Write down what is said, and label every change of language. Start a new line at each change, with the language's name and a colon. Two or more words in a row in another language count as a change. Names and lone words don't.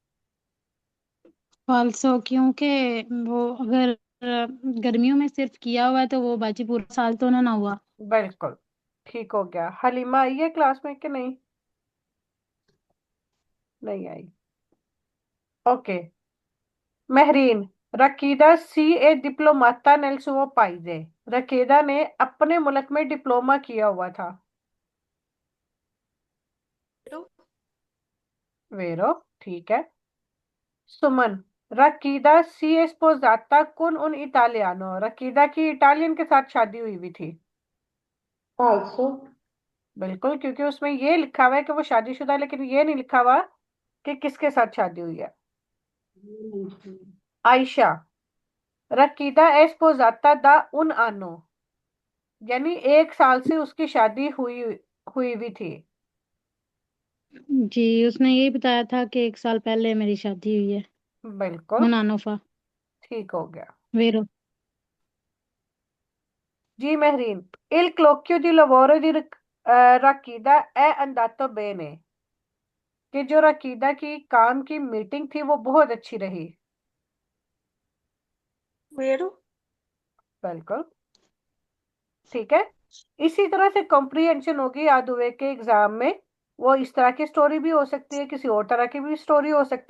Hindi: फाल्सो, क्योंकि वो अगर गर्मियों में सिर्फ किया हुआ है तो वो बाजी पूरा साल तो ना हुआ। बिल्कुल ठीक हो गया। हलीमा आई है क्लास में कि नहीं? नहीं आई। ओके।
Italian: महरीन, रकीदा si è diplomata nel suo paese।
Hindi: रकीदा ने अपने मुल्क में डिप्लोमा किया हुआ था। तो
Italian: वेरो
Hindi: ठीक है।
Italian: सुमन, रकीदा सी è sposata con un italiano।
Hindi: रकीदा की इटालियन के साथ शादी हुई हुई थी। फाल्सो। बिल्कुल, क्योंकि उसमें ये लिखा हुआ है कि वो शादीशुदा है, लेकिन ये नहीं लिखा हुआ कि किसके साथ शादी हुई है।
Italian: आयशा, रकीदा è sposata da un anno।
Hindi: यानी 1 साल से उसकी शादी हुई हुई भी थी। जी, उसने यही बताया था कि 1 साल पहले मेरी शादी हुई है। बिल्कुल मनानोफा। ठीक हो गया। वेरो। जी महरीन,
Italian: il colloquio di lavoro di रकीदा è andato bene।
Hindi: कि जो रकीदा की काम की मीटिंग थी वो बहुत अच्छी रही। वेरो। बिल्कुल ठीक है। इसी तरह से कॉम्प्रीहेंशन होगी याद हुए के एग्जाम में। वो इस तरह की स्टोरी भी हो सकती है, किसी और तरह की भी स्टोरी हो सकती है।